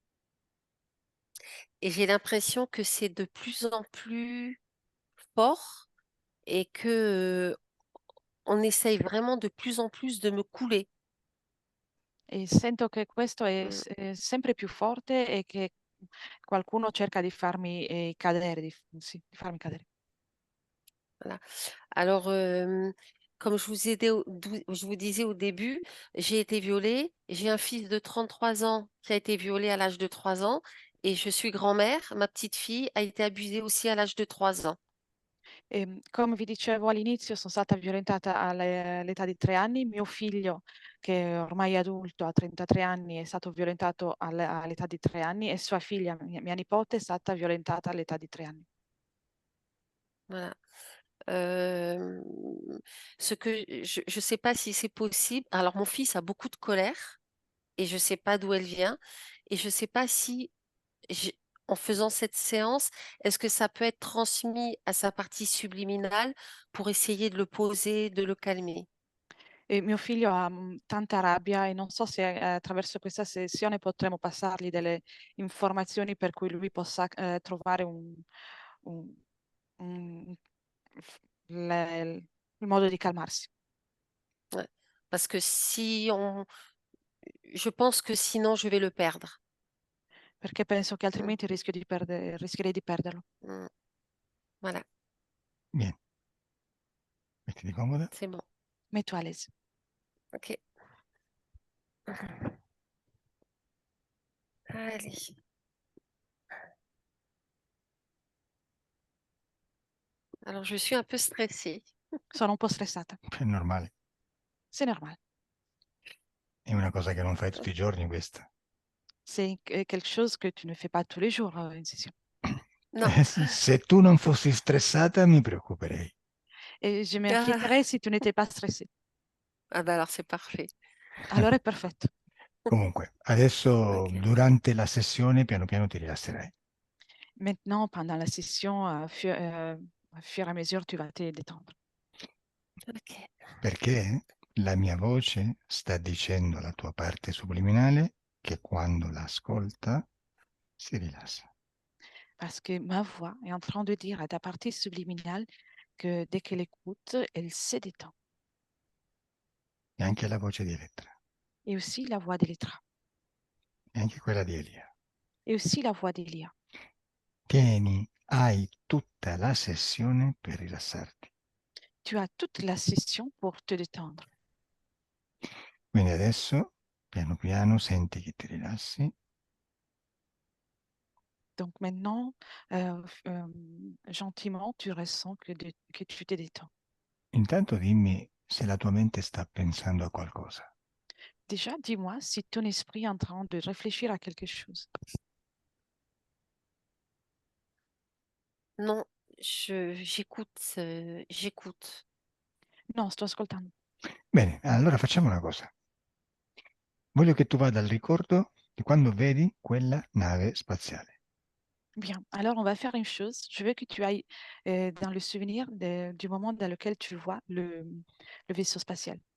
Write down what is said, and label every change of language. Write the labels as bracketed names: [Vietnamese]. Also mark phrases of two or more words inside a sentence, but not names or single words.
[French] Et j'ai l'impression que c'est de plus en plus fort et que on essaye vraiment de plus en plus de me couler. [Italian] E sento che questo Mm, è sempre più forte e che qualcuno cerca di farmi cadere, sì, di farmi cadere. [French] voilà. Alors, comme je vous disais au début, j'ai été violée. J'ai un fils de 33 ans qui a été violé à l'âge de 3 ans et je suis grand-mère. Ma petite fille a été abusée aussi à l'âge de 3 ans. [Italian] Come vi dicevo all'inizio, sono stata violentata all'età di 3 anni. Mio figlio, che ormai è adulto, ha 33 anni, è stato violentato all'età di 3 anni e sua figlia, mia nipote, è stata violentata all'età di 3 anni. [French] Voilà. Euh, Ce que je sais pas si c'est possible. Alors, mon fils a beaucoup de colère et je sais pas d'où elle vient. Et je sais pas si, en faisant cette séance, est-ce que ça peut être transmis à sa partie subliminale pour essayer de le poser, de le calmer? [Italian] E mio figlio ha tanta rabbia e non so se attraverso questa sessione potremo passargli delle informazioni per cui lui possa trovare un- un- il modo di calmarsi. [French] Ouais. Parce que si on, je pense que sinon je vais le perdre. [Italian] Perché penso che Mm, altrimenti rischierei di perderlo. [French] mm. Voilà, Bien, [Italian] mettiti comoda. [French] c'est bon. Metto à l'aise. Ok. Allez. Alors, je suis un peu stressée. [Italian] Sono un po' stressata. È normale, [French] C'est normal. [Italian] è una cosa che non fai tutti i giorni questa. [French] C'est quelque chose que tu ne fais pas tous les jours, une session. Non. [Italian] Se tu non fossi stressata mi preoccuperei. [French] Et je Ah, m'inquiéterais si tu n'étais pas stressé. ah bah alors c'est parfait. [Italian] Allora è perfetto. Comunque, adesso Ok. durante la sessione piano piano ti rilasserai. [French] Maintenant, pendant la session, à fur et à mesure, tu vas te détendre. Ok. [Italian] Perché la mia voce sta dicendo alla tua parte subliminale che quando l'ascolta si rilassa. [French] Parce que ma voix est en train de dire à ta partie subliminale que dès qu'elle écoute, elle se détend. [Italian] E anche la voce di Elettra, [French] Et aussi la voix d'Elettra. [Italian] e anche quella di Elia. [French] Et aussi la voix d'Elia. [Italian] Tieni, hai tutta la sessione per rilassarti. [French] Tu as toute la session pour te détendre. [Italian] Quindi adesso, piano piano, senti che ti rilassi. [French] Donc maintenant, gentiment, tu ressens que tu te détends. [Italian] Intanto dimmi se la tua mente sta pensando a qualcosa. [French] Déjà, dis-moi si ton esprit est en train de réfléchir à quelque chose. Non, j'écoute, j'écoute. [Italian] Non, sto ascoltando. Bene, allora facciamo una cosa. Voglio che tu vada al ricordo di quando vedi quella nave spaziale. [French] Bien, alors on va faire une chose. Je veux que tu ailles dans le souvenir du moment dans lequel tu vois le vaisseau spatial.